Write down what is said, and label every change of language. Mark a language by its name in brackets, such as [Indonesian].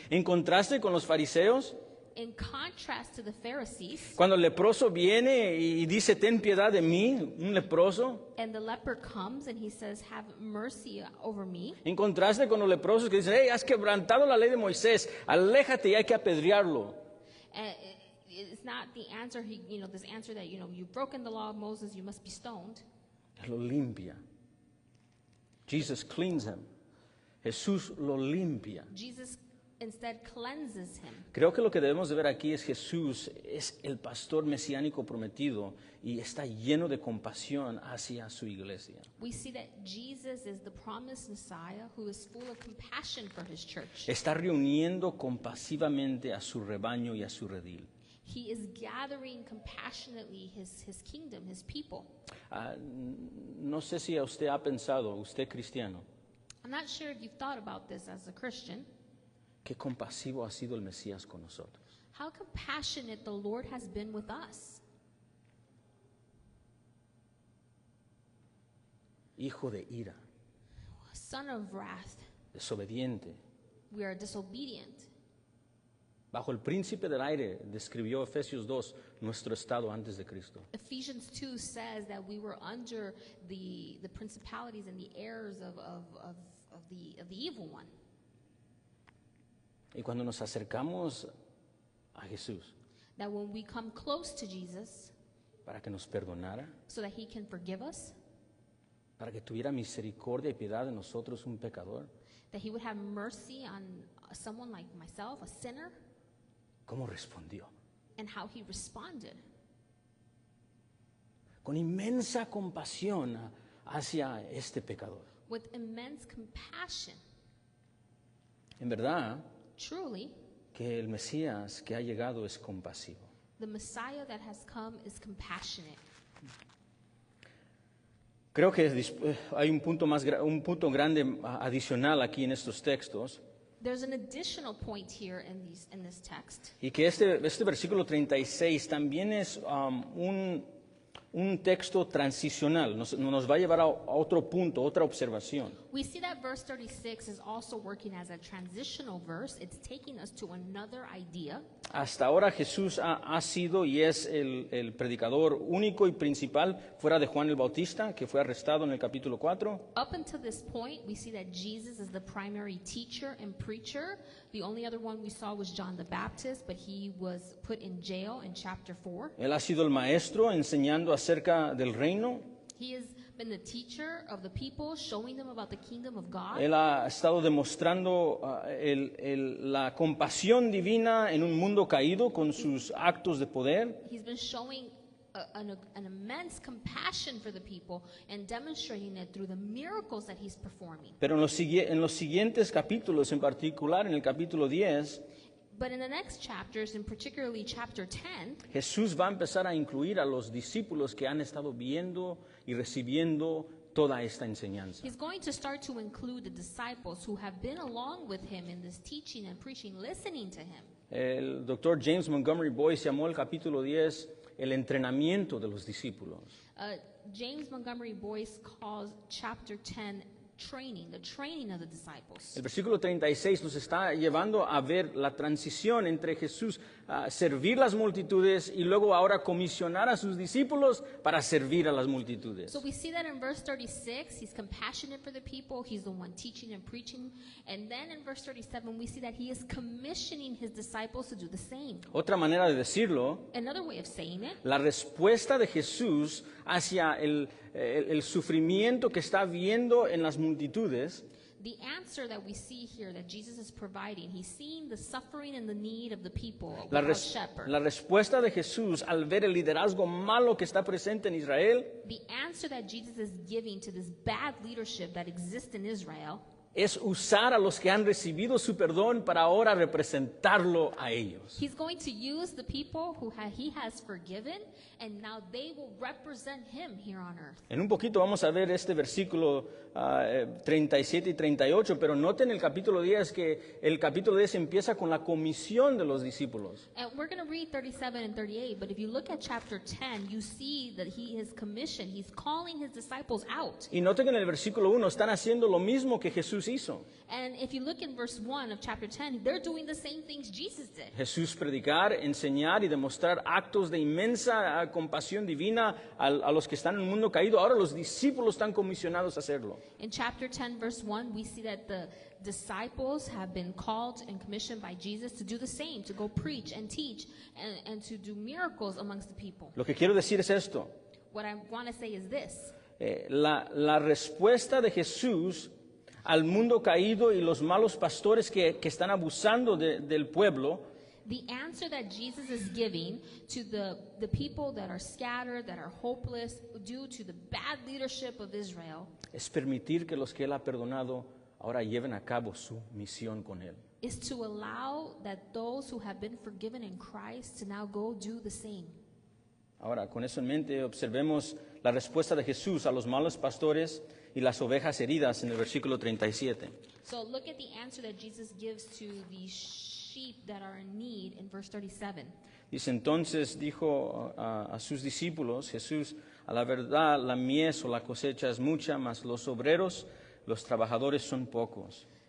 [Spanish] En contraste con los fariseos, [English] In contrast to the Pharisees, [Spanish] cuando el leproso viene y dice, ten piedad de mí, un leproso. [English] and the leper comes and he says, have mercy over me. [Spanish] En contraste con los leprosos que dicen, hey, has quebrantado la ley de Moisés, aléjate y hay que apedrearlo. [English] And it's not the answer, this answer that, you've broken the law of Moses, you must be stoned. [Spanish] Lo limpia. [English] Jesus cleans him. [Spanish] Jesús lo limpia. [English] Jesus instead cleanses him. [Spanish] Creo que lo que debemos de ver aquí es Jesús es el pastor mesiánico prometido y está lleno de compasión hacia su iglesia. [English] We see that Jesus is the promised Messiah who is full of compassion for his church. [Spanish] Está reuniendo compasivamente a su rebaño y a su redil. [English] He is gathering compassionately his kingdom, his people. [Spanish] No sé si usted ha pensado, usted cristiano, [English] I'm not sure if you've thought about this as a Christian, [Spanish] qué compasivo ha sido el Mesías con nosotros. [English] how compassionate the Lord has been with us. [Spanish] Hijo de ira, [English] Son of wrath, [Spanish] desobediente. [English] we are disobedient. [Spanish] Bajo el príncipe del aire, describió Efesios 2, nuestro estado antes de Cristo. [English] Ephesians 2 says that we were under the principalities and the errors of the evil one. [Spanish] Y cuando nos acercamos a Jesús [English] That when we come close to Jesus [Spanish] para que nos perdonara, [English] so that he can forgive us, [Spanish] para que tuviera misericordia y piedad de nosotros, un pecador, [English] that he would have mercy on someone like myself, a sinner, [Spanish] ¿cómo respondió? [English] and how he responded. [Spanish] Con inmensa compasión hacia este pecador. [English] With immense compassion. [Spanish] En verdad, [English] Truly, [Spanish] que el Mesías que ha llegado es compasivo. [English] the Messiah that has come is compassionate. [Spanish] Creo que hay un punto grande adicional aquí en estos textos, [English] There's an additional point here in this text. [Spanish] y que este versículo 36 también es un texto transicional, nos va a llevar a otro punto, otra observación. [English] We see that verse 36 is also working as a transitional verse. It's taking us to another idea. [Spanish] Hasta ahora Jesús ha sido y es el predicador único y principal fuera de Juan el Bautista, que fue arrestado en el capítulo 4. [English] Up until this point, we see that Jesus is the primary teacher and preacher. The only other one we saw was John the Baptist, but he was put in jail in chapter 4. [Spanish] Él ha sido el maestro enseñando acerca del reino. [English] He has been the teacher of the people, showing them about the kingdom of God. [Spanish] Él ha estado demostrando la compasión divina en un mundo caído con sus actos de poder. [English] He's been showing an immense compassion for the people and demonstrating it through the miracles that he's performing. [Spanish] Pero en los siguientes capítulos, en particular en el capítulo 10, [English] But in the next chapters, and particularly chapter 10, [Spanish] Jesús va a empezar a incluir a los discípulos que han estado viendo y recibiendo toda esta enseñanza. [English] he's going to start to include the disciples who have been along with him in this teaching and preaching, listening to him. [Spanish] El doctor James Montgomery Boyce llamó el capítulo 10 el entrenamiento de los discípulos. [English] James Montgomery Boyce calls chapter 10 the training of the disciples. [Spanish] El versículo 36 nos está llevando a ver la transición entre Jesús servir las multitudes y luego ahora comisionar a sus discípulos para servir a las multitudes. [English] So we see that in verse 36, he's compassionate for the people, he's the one teaching and preaching. And then in verse 37, we see that he is commissioning his disciples to do the same. [Spanish] Otra manera de decirlo, [English] Another way of saying it, [Spanish] la respuesta de Jesús hacia el sufrimiento que está viendo en las multitudes [English] the answer that we see here that Jesus is providing, he's seeing the suffering and the need of the people without shepherd. [Spanish] la respuesta de Jesús al ver el liderazgo malo que está presente en Israel [English] The answer that Jesus is giving to this bad leadership that exists in Israel [Spanish] es usar a los que han recibido su perdón para ahora representarlo a ellos. [English] He's going to use the people who he has forgiven, and now they will represent him here on earth. [Spanish] En un poquito vamos a ver este versículo 37 y 38, pero noten el capítulo 10 que el capítulo 10 empieza con la comisión de los discípulos. [English] And we're going to read 37 and 38, but if you look at chapter 10, you see that he is commissioned. He's calling his disciples out. [Spanish] Y noten que en el versículo 1 están haciendo lo mismo que Jesús hizo. [English] And if you look in verse 1 of chapter 10, they're doing the same things Jesus did. [Spanish] Jesús predicar, enseñar y demostrar actos de inmensa compasión divina a los que están en el mundo caído. Ahora los discípulos están comisionados a hacerlo. [English] In chapter 10, verse 1, we see that the disciples have been called and commissioned by Jesus to do the same, to go preach and teach and to do miracles amongst the people. [Spanish] Lo que quiero decir es esto. [English] What I want to say is this. [Spanish] La respuesta de Jesús al mundo caído y los malos pastores que están abusando del pueblo [English] The answer that Jesus is giving to the people that are scattered, that are hopeless due to the bad leadership of Israel, [Spanish] es permitir que los que Él ha perdonado ahora lleven a cabo su misión con Él. [English] is to allow that those who have been forgiven in Christ to now go do the same. [Spanish] Ahora, con eso en mente, observemos la respuesta de Jesús a los malos pastores y las ovejas heridas en el versículo 37. [English] So look at the answer that Jesus gives to the sheep that are in need in verse 37. [Spanish] Dice, entonces dijo a sus discípulos, Jesús, a la verdad la mies o la cosecha es mucha, mas los obreros, los trabajadores son pocos.